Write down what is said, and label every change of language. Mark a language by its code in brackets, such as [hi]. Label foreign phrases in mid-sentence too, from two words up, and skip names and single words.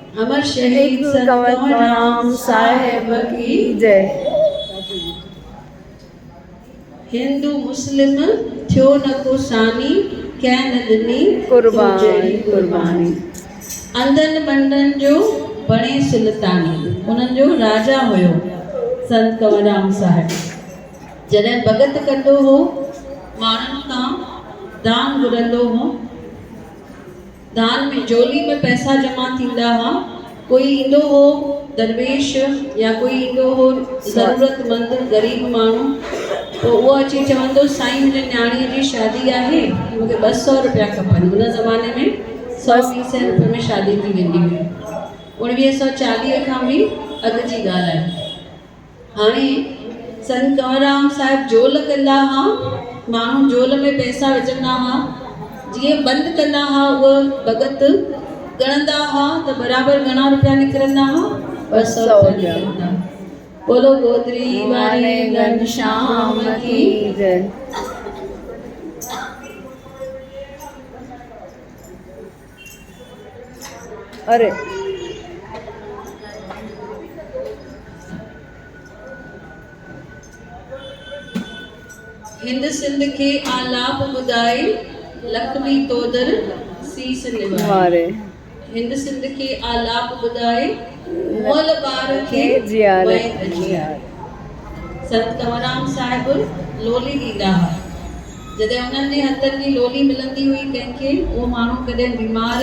[hi] अमर शहीद संत कंवरराम साहिब की जय। [sd] हिंदू मुस्लिम थियो न को सानी कंहिं न ॾिनी कुर्बानी कुर्बानी। अंधनि बंदनि जो बणे सुल्तानी, उन्हनि जो राजा हुयो संत कंवरराम साहिब। जॾहिं भॻत कंदो हो माण्हुनि खां दान घुरंदो हो, दान में झोली में पैसा जमा थींदा हुआ। कोई ईंदो हो दरवेश या कोई ईंदो हो ज़रूरतमंद गरीब माण्हू, तो उहो अची चवंदो साईं मुंहिंजे न्याणीअ जी शादी आहे, मूंखे 200 रुपया खपनि। हुन ज़माने में 100-200 रुपये में शादी थी वेंदी हुई। 1940 खां बि अॻु जी ॻाल्हि आहे। हाणे संत कंवरराम साहिब झोल कंदा हुआ, माण्हू झोल में पैसा विझंदा हुआ। जीअं बंदि कंदा हुआ उहो भॻत गणंदा हुआ त बराबरि घणा रुपया निकिरंदा हुआ, 200 रुपया निकिरंदा। [hi] बोलो गोदरी वाले घनश्याम की जय। अरे [sd] हिंद सिंध के आलाप ॿुधाए लखमी तोदर सीस निवारे। हिंद सिंध के आलाप ॿुधाए मोल ॿार खे जियारे। संत कंवरराम साहिब लोली ॾींदा हुआ। जॾहिं उन्हनि जे हथनि जी लोली मिलंदी हुई कंहिंखे, उहो माण्हू कॾहिं बीमार